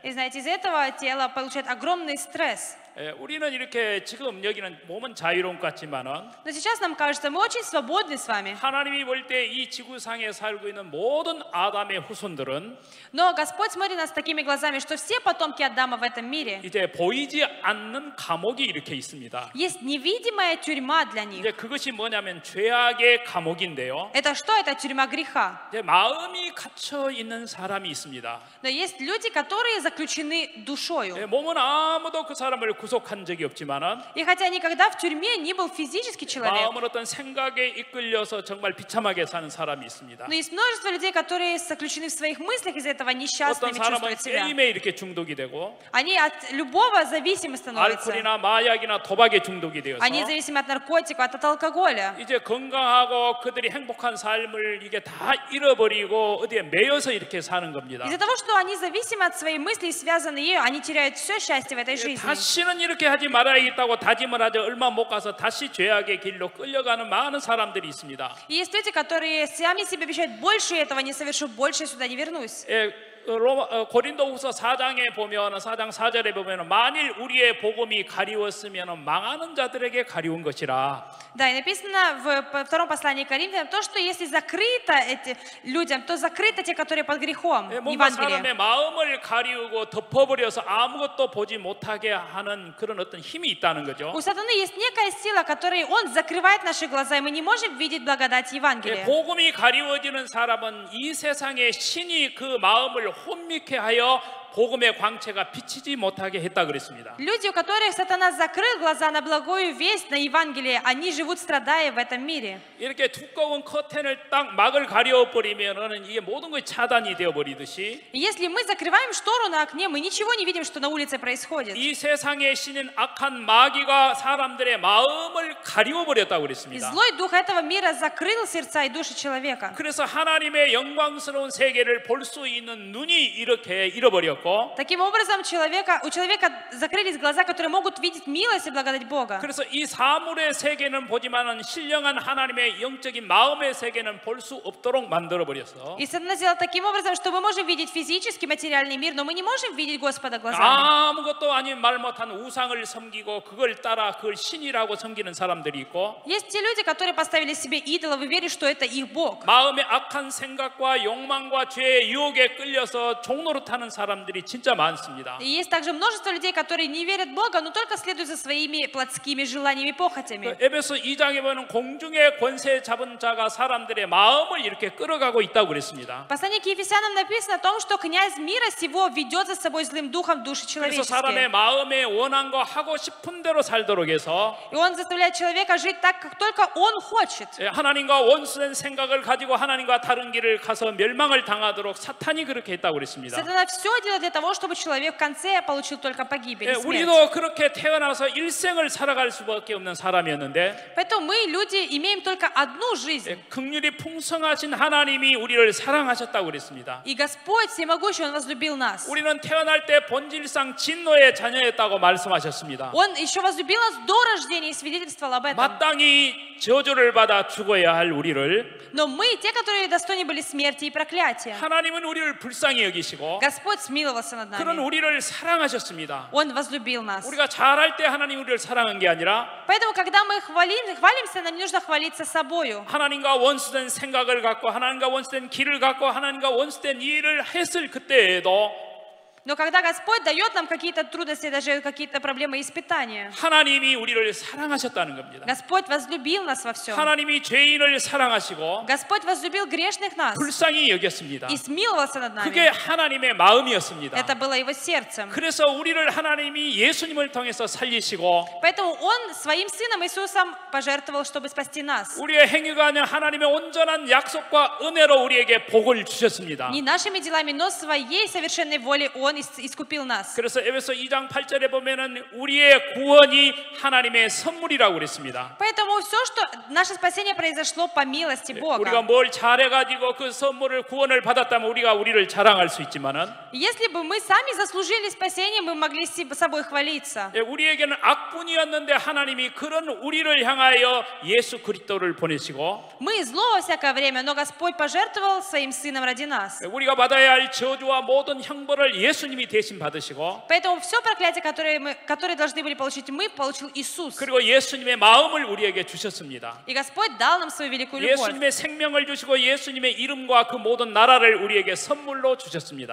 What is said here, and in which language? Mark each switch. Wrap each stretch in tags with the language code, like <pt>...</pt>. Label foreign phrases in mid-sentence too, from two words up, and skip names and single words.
<ru>И знаете, из этого тело получает огромный стресс.</ru> <ko>우리는 이렇게 지금 여기는 몸은 자유로운 것 같지만은</ko> <ru>Но сейчас нам кажется, мы очень свободны с вами.</ru> <ko>하나님이 볼 때 이 지구상에 살고 있는 모든 아담의 후손들은</ko> <ru>Но Господь смотрит на нас такими глазами, что все потомки Адама в этом мире</ru> <ko>이제 보이지 않는 감옥이 이렇게 있습니다.</ko> <ru>есть невидимая тюрьма для них.</ru> <ko>이제 그것이 뭐냐면 죄악의 감옥인데요.</ko> <ru>Это что? Это тюрьма греха.</ru> <ko>이제 마음이 갇혀 있는 사람이 있습니다.</ko> <ru>Но есть люди, которые заключены душою.</ru> <ko>몸은 아무도 그 사람을 구속한 적이 없지만은</ko> <ru>И хотя никогда в тюрьме не был физический человек,</ru> <ko>마음은 어떤 생각에 이끌려서 정말 비참하게 사는 사람이 있습니다.</ko> <ru>но есть множество людей, которые заключены в своих мыслях, из-за этого</ru> <ko>어떤</ko> <ru>несчастными</ru> <ko>사람은</ko> <ru>чувствуют себя.</ru> <ko>게임에 이렇게 중독이 되고</ko> <ru>Они от любого зависимы становятся.</ru> <ko>알코올이나 마약이나 도박에 중독이 되어서</ko> <ru>Они зависимы от наркотиков, от алкоголя.</ru> <ko>이제 건강하고 그들이 행복한 삶을 이게 다 잃어버리고 어디에 매여서 이렇게 사는 겁니다.</ko> <ru>Из-за того, что они зависимы от своей мысли и связаны ею, они теряют все счастье в этой жизни.</ru> <ko>다시는 이렇게 하지 말아야겠다고 다짐을 하죠. 얼마 못 가서 다시 죄악의 길로 끌려가는 많은 사람들이 있습니다.</ko> <ru>И есть люди, которые сами себе обещают, больше этого не совершу, больше сюда не вернусь.</ru> <ko>고린도후서 4장에 보면 4장 4절에 보면 만일 우리의 복음이 가리웠으면 망하는 자들에게 가리운 것이라.</ko> <ru>Да, и написано в втором послании к Коринфянам, то, что если закрыто этим людям, то закрыто те, которые под грехом.</ru> <ko>뭔가 사람의</ko> <ru>Евангелие.</ru> <ko>마음을 가리우고 덮어버려서 아무것도 보지 못하게 하는 그런 어떤 힘이 있다는 거죠.</ko> <ru>У сатаны есть некая сила, которой он закрывает наши глаза, и мы не можем видеть благодать Евангелия.</ru> <ko>복음이 가리워지는 사람은 이 세상의 신이 그 마음을 혼미케 하여 복음의 광채가 비치지 못하게 했다 그랬습니다.</ko> <ru>Люди, у которых сатана закрыл глаза на благую весть, на Евангелие, они живут, страдая в этом мире.</ru> <ko>이렇게 두꺼운 커튼을 딱 막을 가려버리면은 이게 모든 것이 차단이 되어 버리듯이</ko> <ru>И если мы закрываем штору на окне, мы ничего не видим, что на улице происходит.</ru> <ko>이 세상의 신인 악한 마귀가 사람들의 마음을 가리워 버렸다고</ko> <ru>И</ru> <ko>그랬습니다.</ko> <ru>злой дух этого мира закрыл сердца и души человека.</ru> <ko>그래서 하나님의 영광스러운 세계를 볼 수 있는 눈이 이렇게 잃어버렸고</ko> <ru>Таким образом, у человека закрылись глаза, которые могут видеть милость и благодать Бога.</ru> <ko>그래서 이 사물의 세계는 보지만은 신령한 하나님의 영적인 마음의 세계는 볼 수 없도록 만들어 버렸어.</ko> <ru>И Сатана сделал таким образом, что мы можем видеть физический, материальный мир, но мы не можем видеть Господа глазами.</ru> <ko>아무것도 아닌 말 못한 우상을 섬기고 그걸 따라 그걸 신이라고 섬기는 사람들이 있고</ko> <ru>Есть те люди, которые поставили себе идолов и верят, что это их Бог.</ru> <ko>마음의 악한 생각과 욕망과 죄의 유혹에 끌려서 종노릇하는 사람들이 사람들이 진짜 많습니다.</ko> <ru>И есть также множество людей, которые не верят в Бога, но только следуют за своими плотскими желаниями и похотями.</ru> <ko>에베소 2장에 보면 공중의 권세 잡은 자가 사람들의 마음을 이렇게 끌어가고 있다고 그랬습니다.</ko> <ru>В послании к Ефесянам написано о том, что князь мира сего ведет за собой злым духом души</ru> <ko>그래서 사람의</ko> <ru>человеческие.</ru> <ko>마음에 원한 거 하고 싶은 대로 살도록 해서</ko> <ru>И он заставляет человека жить так, как только он хочет.</ru> <ko>하나님과 원수된 생각을 가지고 하나님과 다른 길을 가서 멸망을 당하도록 사탄이 그렇게 했다고 그랬습니다.</ko> <ru>Сатана все делает для того, чтобы человек в конце получил только погибель и смерть.</ru> <ko>우리도 그렇게 태어나서 일생을 살아갈 수밖에 없는 사람이었는데</ko> <ru>Поэтому мы, люди, имеем только одну жизнь.</ru> <ko>긍휼이 풍성하신 하나님이 우리를 사랑하셨다고 그랬습니다.</ko> <ru>И Господь всемогущий, Он возлюбил нас.</ru> <ko>우리는 태어날 때 본질상 진노의 자녀였다고 말씀하셨습니다.</ko> <ru>Он еще возлюбил нас до рождения и свидетельствовал об этом.</ru> <ko>마땅히 저주를 받아 죽어야 할 우리를</ko> <ru>Но мы, те, которые достойны были смерти и проклятия,</ru> <ko>하나님은 우리를 불쌍히 여기시고</ko> <ru>Господь смиловался над</ru> <ko>그런</ko> <ru>нами.</ru> <ko>우리를 사랑하셨습니다.</ko> <ru>Он возлюбил нас.</ru> <ko>우리가 잘할 때 하나님 우리를 사랑한 게 아니라</ko> <ru>Поэтому, когда мы хвалимся, нам не нужно хвалиться собою.</ru> <ko>하나님과 원수된 생각을 갖고 하나님과 원수된 길을 갖고 하나님과 원수된 일을 했을 그때에도</ko> <ru>Но когда Господь дает нам какие-то трудности, даже какие-то проблемы и испытания,</ru> <ko>하나님이 우리를 사랑하셨다는 겁니다.</ko> <ru>Господь возлюбил нас во всем.</ru> <ko>하나님이 죄인을 사랑하시고</ko> <ru>Господь возлюбил грешных нас</ru> <ko>불쌍히 여겼습니다.</ko> <ru>и смиловался над</ru> <ko>그게</ko> <ru>нами.</ru> <ko>하나님의 마음이었습니다.</ko> <ru>Это было Его сердцем.</ru> <ko>그래서 우리를 하나님이 예수님을 통해서 살리시고</ko> <ru>Поэтому Он своим Сыном Иисусом пожертвовал, чтобы спасти нас.</ru> <ko>우리의 행위가 아닌 하나님의 온전한 약속과 은혜로 우리에게 복을 주셨습니다.</ko> <ru>Не нашими делами, но своей совершенной волей Он искупил нас.</ru> <ko>그래서 에베소 2장 8절에 보면은 우리의 구원이 하나님의 선물이라고 그랬습니다.</ko> <ru>Поэтому все, что наше спасение произошло по милости</ru> <ko>우리가</ko> <ru>Бога.</ru> <ko>뭘 잘해가지고 그 선물을 구원을 받았다면 우리를 자랑할 수 있지만은</ko> <ru>Если бы мы сами заслужили спасение, мы могли собой хвалиться.</ru> <ko>우리에게는 악분이었는데 하나님이 그런 우리를 향하여 예수 그리스도를 보내시고</ko> <ru>Мы зло во всякое время, но Господь пожертвовал своим Сыном ради нас.</ru> <ko>우리가 받아야 할 저주와 모든 형벌을 예수님이 대신 받으시고</ko> <ru>Поэтому все проклятие, которые должны были получить мы, получил Иисус.</ru> <ko>그리고 예수님의 마음을 우리에게 주셨습니다.</ko> <ru>И Господь дал нам свою великую любовь.</ru> <ko>예수님의 생명을 주시고 예수님의 이름과 그 모든 나라를 우리에게 선물로 주셨습니다.</ko>